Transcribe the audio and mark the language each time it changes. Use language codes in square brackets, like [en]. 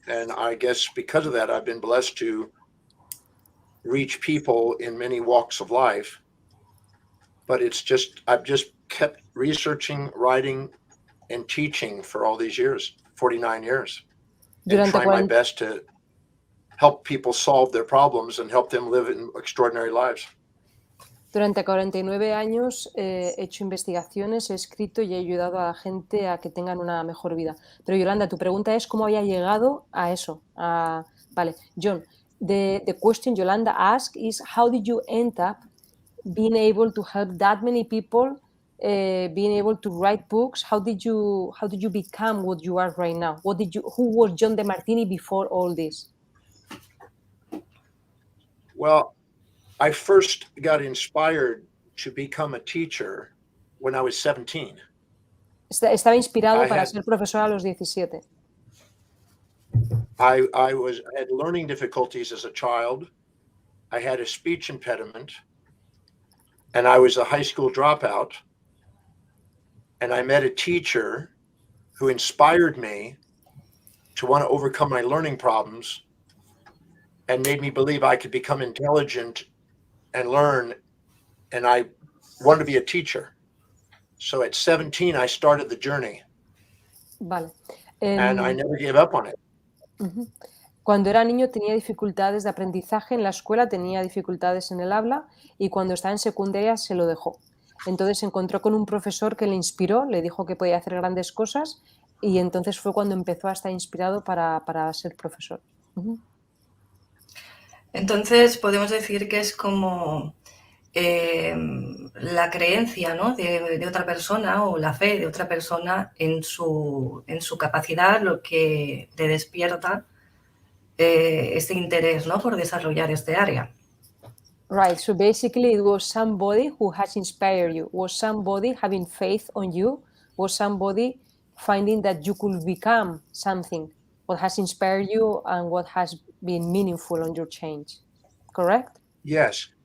[en] And I guess because of that, I've been blessed to reach people in many walks of life. But I've just kept researching, writing, and teaching for all these years, 49 years, and trying my best to help people solve their problems and help them live in extraordinary lives. [es] Durante 49 años he hecho investigaciones, he escrito y he ayudado a la gente a que tengan una mejor vida. Pero Yolanda, tu pregunta es cómo había llegado a eso. [en] Vale, John, the question Yolanda asked is how did you end up being able to help that many people, being able to write books? How did you become what you are right now? Who was John Demartini before all this? Well, I first got inspired to become a teacher when I was 17. [es] Estaba inspirado para ser profesor a los 17. [en] I had learning difficulties as a child. I had a speech impediment, and I was a high school dropout. And I met a teacher who inspired me to want to overcome my learning problems and made me believe I could become intelligent and learn. And I wanted to be a teacher. So at 17, I started the journey. [es] Vale. [en] And I never gave up on it. Ujú. [es] Cuando era niño tenía dificultades de aprendizaje en la escuela, tenía dificultades en el habla y cuando estaba en secundaria se lo dejó. Entonces se encontró con un profesor que le inspiró, le dijo que podía hacer grandes cosas y entonces fue cuando empezó a estar inspirado para ser profesor. Ujú. Entonces podemos decir que es como la creencia, ¿no?, de otra persona o la fe de otra persona en su capacidad lo que le despierta este interés, ¿no?, por desarrollar este área. [en] Right, so basically it was somebody who has inspired you, was somebody having faith on you, was somebody finding that you could become something, what has inspired you and what has been meaningful on your change, correct? Yes.